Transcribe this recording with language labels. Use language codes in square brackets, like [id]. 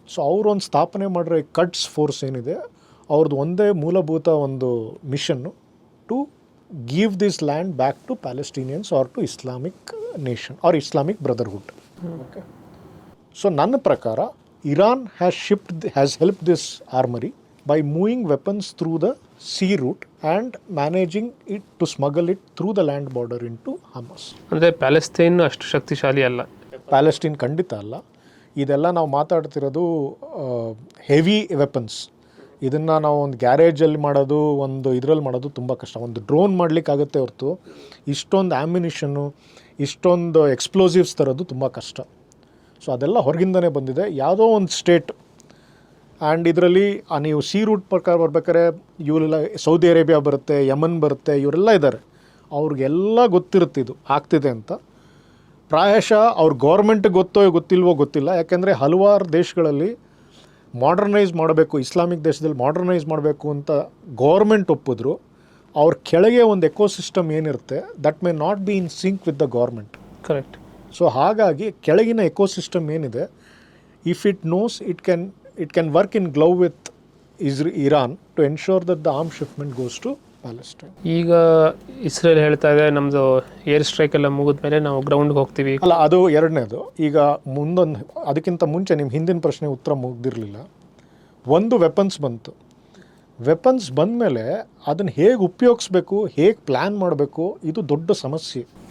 [kn] So ಅವರೊಂದು ಸ್ಥಾಪನೆ ಮಾಡಿರೋ ಕಟ್ಸ್ ಫೋರ್ಸ್ ಏನಿದೆ, ಅವ್ರದ್ದು ಒಂದೇ ಮೂಲಭೂತ ಒಂದು ಮಿಷನ್ನು [en] To give this land back to Palestinians or to Islamic nation or Islamic brotherhood. Okay. So [kn] ನನ್ನ ಪ್ರಕಾರ [en] Iran has help this armory by moving weapons through the sea route and managing it to smuggle it through the land border into Hamas. [kn] ಅಂದರೆ Palestine ಅಷ್ಟು ಶಕ್ತಿಶಾಲಿ ಅಲ್ಲ. Palestine ಖಂಡಿತ ಅಲ್ಲ. ಇದೆಲ್ಲ ನಾವು ಮಾತಾಡ್ತಿರೋದು ಹೆವಿ ವೆಪನ್ಸ್. ಇದನ್ನು ನಾವು ಒಂದು ಗ್ಯಾರೇಜಲ್ಲಿ ಮಾಡೋದು, ಒಂದು ಇದರಲ್ಲಿ ಮಾಡೋದು ತುಂಬ ಕಷ್ಟ. ಒಂದು ಡ್ರೋನ್ ಮಾಡಲಿಕ್ಕಾಗತ್ತೆ ಹೊರತು ಇಷ್ಟೊಂದು ಆ್ಯಮ್ಯುನಿಷನ್ನು, ಇಷ್ಟೊಂದು ಎಕ್ಸ್ಪ್ಲೋಸಿವ್ಸ್ ತರೋದು ತುಂಬ ಕಷ್ಟ. ಸೊ ಅದೆಲ್ಲ ಹೊರಗಿಂದನೇ ಬಂದಿದೆ, ಯಾವುದೋ ಒಂದು ಸ್ಟೇಟ್. ಆ್ಯಂಡ್ ಇದರಲ್ಲಿ ನೀವು ಸಿ ರೂಟ್ ಪ್ರಕಾರ ಬರ್ಬೇಕಾದ್ರೆ ಇವರೆಲ್ಲ ಸೌದಿ ಅರೇಬಿಯಾ ಬರುತ್ತೆ, ಯಮನ್ ಬರುತ್ತೆ, ಇವರೆಲ್ಲ ಇದ್ದಾರೆ. ಅವ್ರಿಗೆಲ್ಲ ಗೊತ್ತಿರುತ್ತೆ ಇದು ಆಗ್ತಿದೆ ಅಂತ. ಪ್ರಾಯಶಃ ಅವ್ರ ಗೌರ್ಮೆಂಟ್ಗೆ ಗೊತ್ತಿಲ್ವೋ ಗೊತ್ತಿಲ್ಲ. ಯಾಕೆಂದರೆ ಹಲವಾರು ದೇಶಗಳಲ್ಲಿ ಮಾಡರ್ನೈಸ್ ಮಾಡಬೇಕು, ಇಸ್ಲಾಮಿಕ್ ದೇಶದಲ್ಲಿ ಮಾಡರ್ನೈಸ್ ಮಾಡಬೇಕು ಅಂತ ಗೌರ್ಮೆಂಟ್ ಒಪ್ಪಿದ್ರು, ಅವ್ರ ಕೆಳಗೆ ಒಂದು ಎಕೋಸಿಸ್ಟಮ್ ಏನಿರುತ್ತೆ [en] That may not be in sync with the government. Correct. [kn] So ಹಾಗಾಗಿ ಕೆಳಗಿನ ಎಕೋಸಿಸ್ಟಮ್ ಏನಿದೆ, [en] If it knows it can work in glove with Iran to ensure that the arms shipment goes to Palestine. [kn] ಈಗ Israel ಹೇಳ್ತಾ ಇದೆ ನಮ್ಮದು air strike ಎಲ್ಲ ಮುಗಿದ ಮೇಲೆ ನಾವು ಗ್ರೌಂಡ್ಗೆ ಹೋಗ್ತೀವಿ. ಅಲ್ಲ, ಅದು ಎರಡನೇದು. ಈಗ ಅದಕ್ಕಿಂತ ಮುಂಚೆ ನಿಮ್ಮ ಹಿಂದಿನ ಪ್ರಶ್ನೆ ಉತ್ತರ ಮುಗ್ದಿರಲಿಲ್ಲ. ಒಂದು ವೆಪನ್ಸ್ ಬಂತು. ವೆಪನ್ಸ್ ಬಂದ ಮೇಲೆ ಅದನ್ನು ಹೇಗೆ ಉಪಯೋಗಿಸ್ಬೇಕು, ಹೇಗೆ ಪ್ಲ್ಯಾನ್ ಮಾಡಬೇಕು, ಇದು ದೊಡ್ಡ ಸಮಸ್ಯೆ.